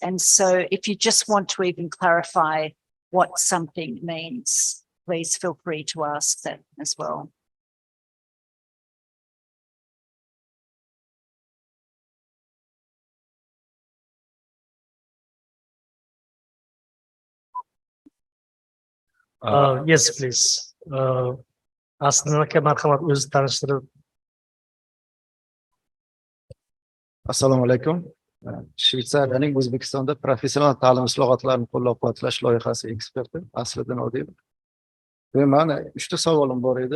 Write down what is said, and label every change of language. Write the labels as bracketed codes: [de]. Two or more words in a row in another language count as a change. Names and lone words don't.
[en] And so if you just want to even clarify what something means, please feel free to ask that as well. Yes, please. [uz] Aslan aka, marhamat, o'zingizni tanishtirib. Assalomu alaykum. Shveysariyaning O'zbekistonda professional ta'lim islohotlarini qo'llab-quvvatlash loyihasi eksperti Asliddin Odilov. Men 3 ta savolim bor edi.